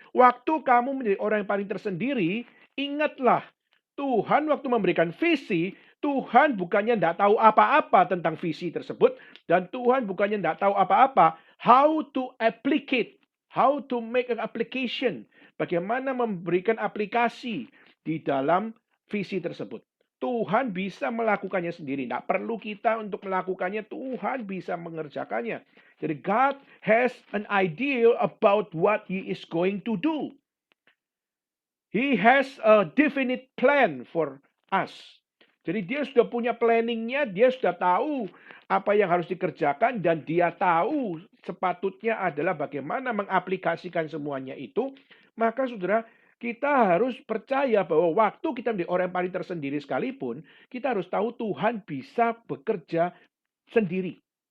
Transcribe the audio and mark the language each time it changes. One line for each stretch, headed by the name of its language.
Indonesian: Waktu kamu menjadi orang yang paling tersendiri, ingatlah Tuhan waktu memberikan visi, Tuhan bukannya tidak tahu apa-apa tentang visi tersebut, dan Tuhan bukannya tidak tahu apa-apa
English: how to applicate, how to make an application,
Indonesian: bagaimana memberikan aplikasi di dalam visi tersebut. Tuhan bisa melakukannya sendiri. Tidak perlu kita untuk melakukannya. Tuhan bisa mengerjakannya. Jadi
English: God has an idea about what He is going to do. He has a definite plan for us.
Indonesian: Jadi dia sudah punya planningnya, dia sudah tahu apa yang harus dikerjakan, dan dia tahu sepatutnya adalah bagaimana mengaplikasikan semuanya itu. Maka saudara, kita harus percaya bahwa waktu kita menjadi orang yang paling tersendiri sekalipun, kita harus tahu Tuhan bisa bekerja sendiri.